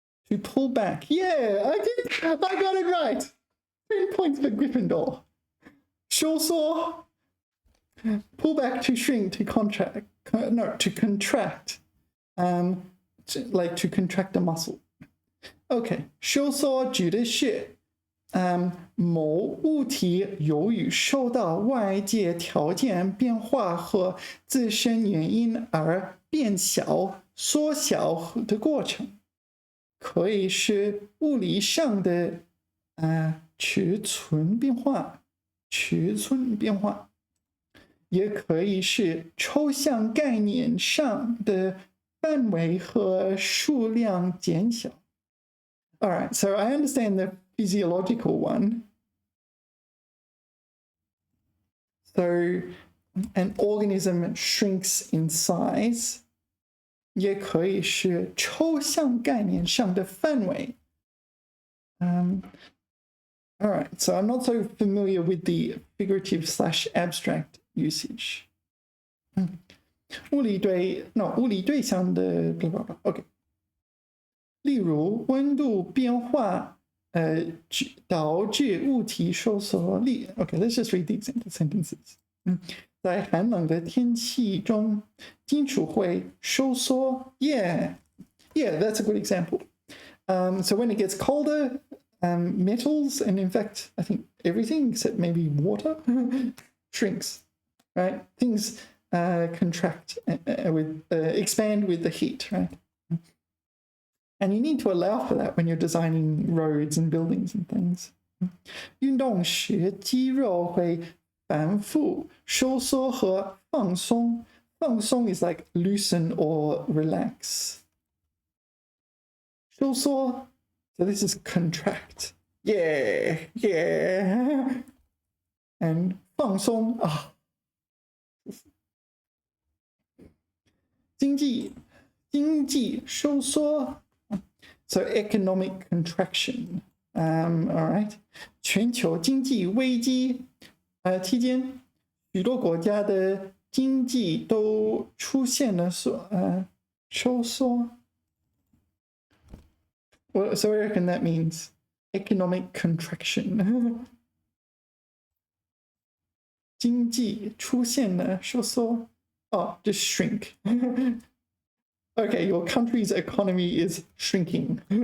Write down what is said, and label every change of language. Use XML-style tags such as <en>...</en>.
<en>To pull back. Yeah, I got it right. 10 points for Gryffindor. 收缩. Pull back, to shrink, to contract. No, to contract. Like to contract a muscle.</en> <zh>Okay, 收缩指的是某物体由于受到外界条件变化和自身原因而变小、缩小的过程，可以是物理上的尺寸变化，也可以是抽象概念上的范围和数量减小。</zh> <en>All right, so I understand the physiological one. So an organism shrinks in size.</en> <zh>也可以是抽象概念上的范围。</zh> <en>All right, so I'm not so familiar with the figurative/abstract usage.</en> <zh>物理对象的 blah blah blah.</zh> <en>Okay.</en> <zh>例如温度变化导致物体收缩力。</zh> <en>Okay, let's just read the example sentences.</en> <zh>在寒冷的天气中，金属会收缩。</zh> <en>Yeah, that's a good example. So when it gets colder, metals, and in fact, I think everything except maybe water, shrinks. Right? Things contract expand with the heat. Right? And you need to allow for that when you're designing roads and buildings and things.</en> <zh>运动时，肌肉会反复收缩和放松。</zh> <en>放松 is like loosen or relax. 收缩, so this is contract. Yeah, yeah. And 放松,经济收缩, so economic contraction. All right.</en> <zh>全球经济危机期间，许多国家的经济都出现了收缩。</zh> <en>Well, so I reckon that means economic contraction.</en> <zh>经济出现了收缩。</zh> <en>Oh, just shrink. Okay, your country's economy is shrinking.</en>